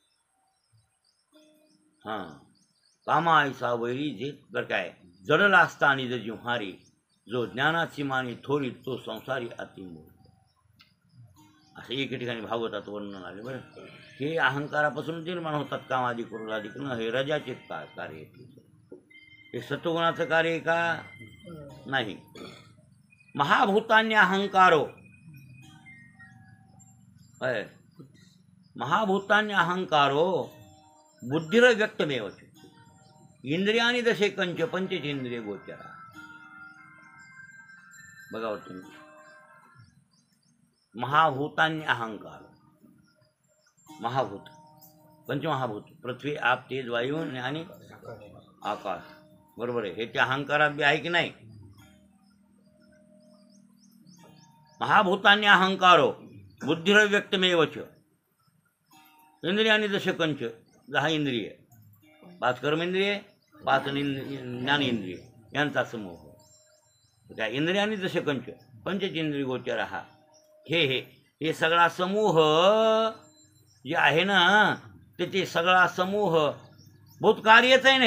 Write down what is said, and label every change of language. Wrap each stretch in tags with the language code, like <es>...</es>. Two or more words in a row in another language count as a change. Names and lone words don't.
<mr>हां, कामायचा वैरी जे बरं काय, जडला असता आणि जर जिव्हारी, जो ज्ञानाची मानी थोरी तो संसारी अतिमोल. असं एके ठिकाणी भागवतात वर्णन आले. बरं, हे अहंकारापासून निर्माण होतात कामादी क्रोधाधिक न. हे रजाचे कार्य. हे सत्वगुणाचं कार्य आहे का? नाही.</mr> <sa>महाभूतान्य अहंकारो महाभूतान्य अहंकारो बुद्धिर व्यक्तमेवच इंद्रियानी दशे कंच पंचेंद्रिय गोचरा.</sa> <mr>बघा तुम्ही,</mr> <sa>महाभूतान्य अहंकार.</sa> <mr>महाभूत, पंचमहाभूत, पृथ्वी आप तेज वायू आणि आकाश. बरोबर आहे. हे त्या अहंकारात बी आहे की नाही?</mr> <sa>महाभूतान्य अहंकारो बुद्धिर व्यक्तमेवच इंद्रियानी दश कंच.</sa> <mr>10 इंद्रिय, 5 कर्मेंद्रिय, 5 ज्ञानेंद्रिय यांचा समूह. त्या</mr> <sa>इंद्रियानी दश कंच पंचेंद्रिय गोचर.</sa> <mr>हा हे सगळा समूह जे आहे ना, ते सगळा समूह भूतकार्यच आहे ना.</mr>